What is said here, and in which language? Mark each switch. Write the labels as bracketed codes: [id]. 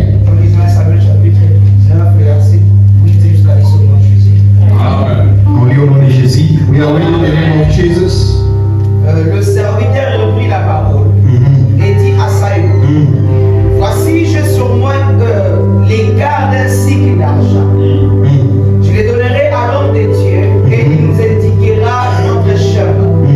[fr] On lit 1 Samuel chapitre 19, verset 8 jusqu'à 10 au nom de Jésus. On lit au nom de Jésus. [en] We are reading in the name of Jesus. [fr] Le serviteur reprit la parole et dit à Saül, voici j'ai sur moi l'écart d'un cycle d'argent. Je les donnerai à l'homme de Dieu et il nous indiquera notre chemin.